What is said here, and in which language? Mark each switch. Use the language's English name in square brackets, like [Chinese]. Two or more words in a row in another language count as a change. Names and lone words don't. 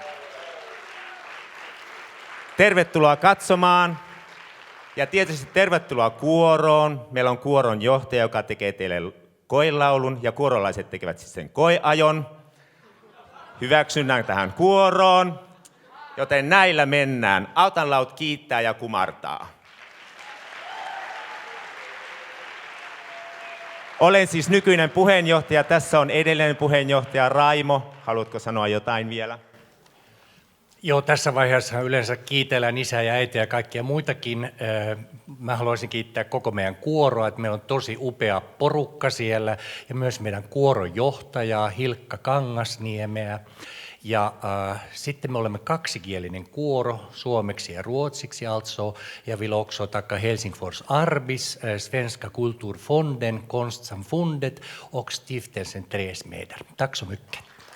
[Finnish] Tervetuloa katsomaan ja tietysti tervetuloa kuoroon. Meillä on kuoron johtaja, joka tekee teille koelaulun ja kuorolaiset tekevät sitten koeajon. Hyväksynnän tähän kuoroon, joten näillä mennään. Out and Loud kiittää ja kumartaa. Olen siis nykyinen puheenjohtaja. Tässä on edellinen puheenjohtaja Raimo. Haluatko sanoa jotain vielä? Joo, tässä vaiheessa yleensä kiitellään isää ja äitiä ja kaikkia muitakin. Mä haluaisin kiittää koko meidän kuoroa, että meillä on tosi upea porukka siellä ja myös meidän kuoron johtajaa Hilkka Kangasniemeä. Ja sitten me olemme kaksikielinen kuoro, suomeksi ja ruotsiksi alltså. [Swedish] Jag vill också tacka Helsingfors Arbis, Svenska Kulturfonden, Konstsamfundet och Stiftelsen Tresmeder. Tack så mycket.